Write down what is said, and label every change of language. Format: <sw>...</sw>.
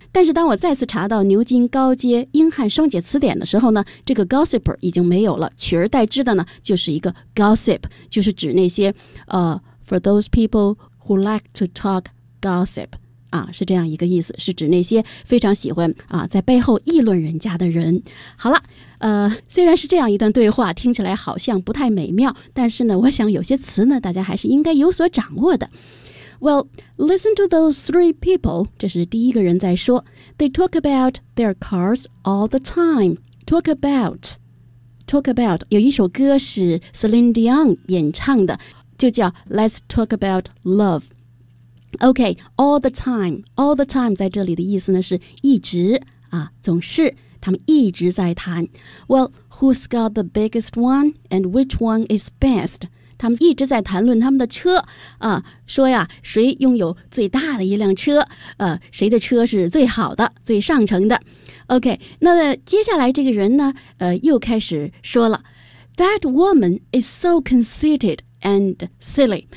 <zh>但是当我再次查到牛津高阶英汉双解词典的时候呢，这个 gossiper 已经没有了，取而代之的呢就是一个 gossip， 就是指那些</zh> <en>for those people who like to talk gossip</en> <zh>啊，是这样一个意思，是指那些非常喜欢啊在背后议论人家的人。好了。虽然是这样一段对话，听起来好像不太美妙，但是呢，我想有些词呢，大家还是应该有所掌握的。</zh> <en>Well, listen to those three people.</en> <zh>这是第一个人在说。</zh> <en>They talk about their cars all the time. Talk about. Talk about.</en> <zh>有一首歌是 Celine Dion 演唱的，就叫 Let's Talk About Love.</zh> <en>Okay, all the time. All the time</en> <zh>在这里的意思呢，是一直啊，总是。他们一直在谈。</zh> <en>Well, who's got the biggest one and which one is best?</en> <zh>他们一直在谈论他们的车啊，说呀，谁拥有最大的一辆车，谁的车是最好的，最上乘的。 OK, 那接下来这个人呢，又开始说了 ，</zh> <en>That woman is so conceited and silly.</en>